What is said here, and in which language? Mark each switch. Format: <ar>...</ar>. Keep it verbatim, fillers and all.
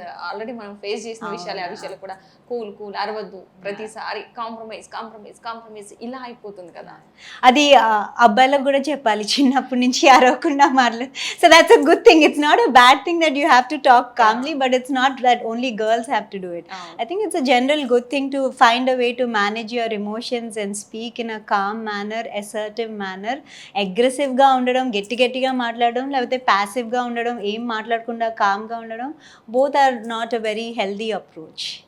<te>Already మనం face చేసిన విషయాలు, ఆ విషయాలు కూడా కూల్ కూల్, అరవద్దు, ప్రతిసారి కాంప్రమైజ్ కాంప్రమైజ్ కాంప్రమైజ్ ఇలా అయిపోతుంది కదా. అది ఆ, అబ్బాయిలకు కూడా చెప్పాలి చిన్నప్పటి నుంచి అరవకుండా మాట్లాడు.</te> <en>So that's a good thing, it's not a bad thing that you have to talk calmly, but it's not that only girls have to do it.</en> <te>అవును.</te> <en>I think it's a general good thing to find a way to manage your emotions and speak in a calm manner, assertive manner.</en> <te>అగ్రెసివ్గా ఉండడం, గట్టి గట్టిగా మాట్లాడడం, లేకపోతే ప్యాసివ్గా ఉండడం, ఏం మాట్లాడకుండా కామ్గా ఉండడం,</te> <en>Both are not a very healthy approach.</en>